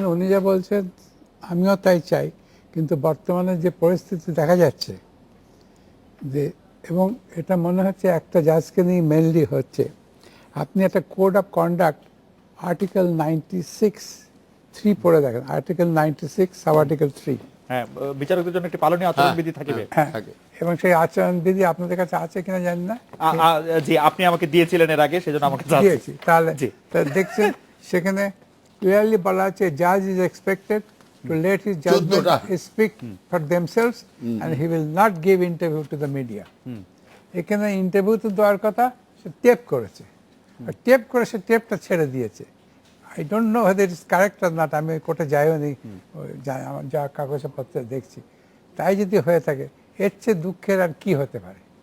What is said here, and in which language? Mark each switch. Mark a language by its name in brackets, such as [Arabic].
[Bangla] উনি যা বলছেন আমিও তাই চাই, কিন্তু বর্তমানে যে পরিস্থিতি দেখা যাচ্ছে যে, এবং এটা মনে হচ্ছে একটা জাজকে নিয়ে মেনলি হচ্ছে, আপনি একটা কোড অফ কন্ডাক্ট আর্টিকেল 96(3) পড়ে দেখেন, আর্টিকেল 96 সাব আর্টিকেল 3। হ্যাঁ, বিচারকদের জন্য একটি পালনীয় আচরণবিধি থাকিবে। হ্যাঁ, এবং সেই আচরণবিধি আপনাদের কাছে আছে কিনা জানি না। জি, আপনি আমাকে দিয়েছিলেন এর আগে, সেজন্য আমাকে দিয়েছি। তাহলে দেখছেন সেখানে ক্লিয়ারলি বলা আছে, [English] Jaaz is expected to let his judgment speak for themselves and he will not give interview to the media. [Bangla] এখানে ইন্টারভিউ তো দেওয়ার কথা, সে টেপ করেছে, টেপ করে সে টেপটা ছেড়ে দিয়েছে। [English] I don't know whether it's correct or not, [Bangla] আমি কোর্টে যাইও নি, আমার যা কাগজপত্র দেখছি, তাই যদি হয়ে থাকে এর চেয়ে দুঃখের আর কি হতে পারে।